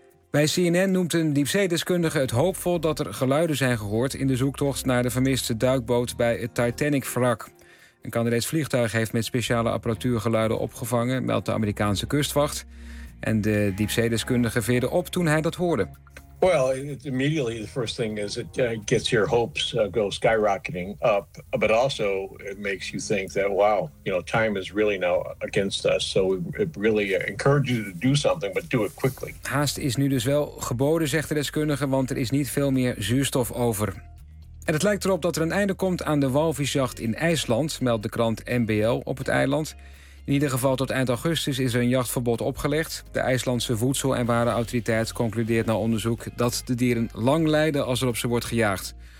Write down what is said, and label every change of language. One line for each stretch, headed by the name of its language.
Dutch: Bij CNN noemt een diepzeedeskundige het hoopvol dat er geluiden zijn gehoord in de zoektocht naar de vermiste duikboot bij het Titanic-wrak. Een Canadees vliegtuig heeft met speciale apparatuur geluiden opgevangen, meldt de Amerikaanse kustwacht. En de diepzeedeskundige veerde op toen hij dat hoorde.
English: Well, immediately the first thing is it gets your hopes go skyrocketing up, but also it makes you think that wow, you know, time is really now against us. So it really encourages you to do something, but do it quickly.
Dutch: Haast is nu dus wel geboden, zegt de deskundige, want er is niet veel meer zuurstof over. En het lijkt erop dat er een einde komt aan de walvisjacht in IJsland, meldt de krant NBL op het eiland. In ieder geval tot eind augustus is er een jachtverbod opgelegd. De IJslandse Voedsel- en Warenautoriteit concludeert na onderzoek dat de dieren lang lijden als er op ze wordt gejaagd.